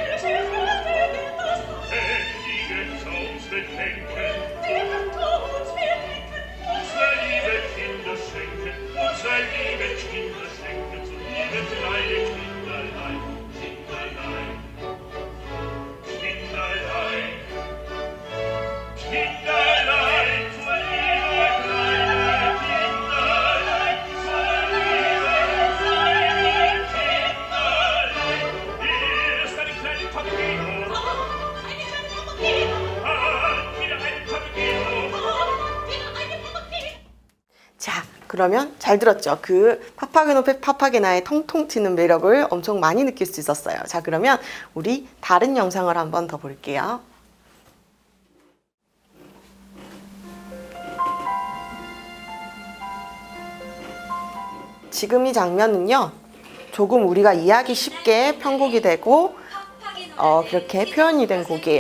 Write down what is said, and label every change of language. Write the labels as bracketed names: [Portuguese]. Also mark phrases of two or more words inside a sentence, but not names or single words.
[German] Wenn die Götter uns bedenken, unsere liebe Kinder schenken, unsere liebe Kinder schenken, so liebe kleine Kinderlein, Kinderlein, Kinderlein, Kinderlein, so liebe kleine Kinderlein, so liebe kleine Kinderlein. Hier ist eine kleine Papageno. Wieder eine Papageno. [Korean] 자, 그러면 잘 들었죠? 그 파파게노 파파게나의 통통 튀는 매력을 엄청 많이 느낄 수 있었어요. 자, 그러면 우리 다른 영상을 한번 더 볼게요. 지금 이 장면은요, 조금 우리가 이해하기 쉽게 편곡이 되고 그렇게 표현이 된 곡이에요.